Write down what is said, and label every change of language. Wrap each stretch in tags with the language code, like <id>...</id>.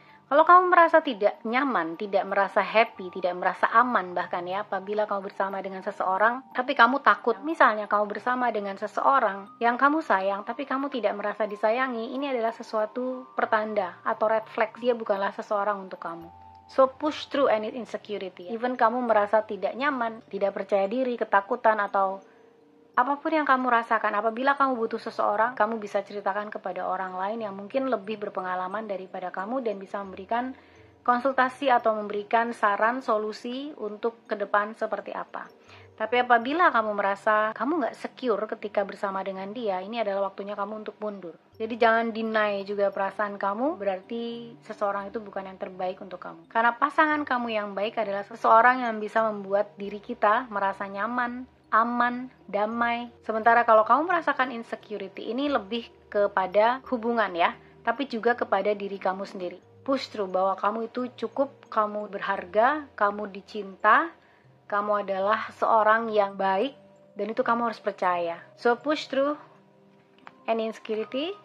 <id>Kalau kamu merasa tidak nyaman, tidak merasa happy, tidak merasa aman bahkan ya apabila kamu bersama dengan seseorang, tapi kamu takut, misalnya kamu bersama dengan seseorang yang kamu sayang, tapi kamu tidak merasa disayangi, ini adalah sesuatu pertanda atau red flag, dia bukanlah seseorang untuk kamu.</id> <en>So push through any insecurity.</en> <id>Even kamu merasa tidak nyaman, tidak percaya diri, ketakutan atau apapun yang kamu rasakan, apabila kamu butuh seseorang, kamu bisa ceritakan kepada orang lain yang mungkin lebih berpengalaman daripada kamu dan bisa memberikan konsultasi atau memberikan saran, solusi untuk ke depan seperti apa. Tapi apabila kamu merasa kamu nggak secure ketika bersama dengan dia, ini adalah waktunya kamu untuk mundur. Jadi jangan deny juga perasaan kamu, berarti seseorang itu bukan yang terbaik untuk kamu. Karena pasangan kamu yang baik adalah seseorang yang bisa membuat diri kita merasa nyaman, aman, damai. Sementara kalau kamu merasakan insecurity, ini lebih kepada hubungan ya, tapi juga kepada diri kamu sendiri.</id> <en>Push through</en> <id>bahwa kamu itu cukup, kamu berharga, kamu dicinta, kamu adalah seorang yang baik, dan itu kamu harus percaya.</id> <en>So push through any insecurity.</en>